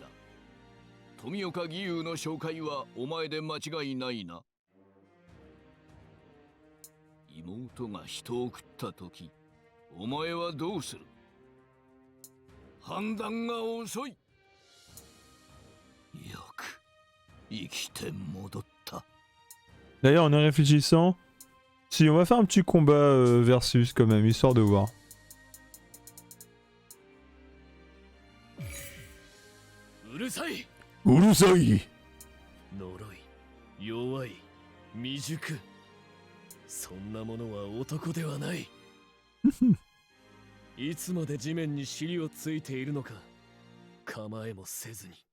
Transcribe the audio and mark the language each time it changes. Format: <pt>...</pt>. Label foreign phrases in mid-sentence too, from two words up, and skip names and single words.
<ja>富岡義勇の紹介はお前で間違いないな。妹が人を食った時、お前はどうする？判断が遅い。よく生きて戻った。</ja> <fr>D'ailleurs, en y réfléchissant, si on va faire un petit combat versus quand même, histoire de voir.</fr> <ja>うるさい。うるさい。呪い、弱い、未熟。そんなものは男ではない。いつまで地面に尻をついているのか、構えもせずに。</ja>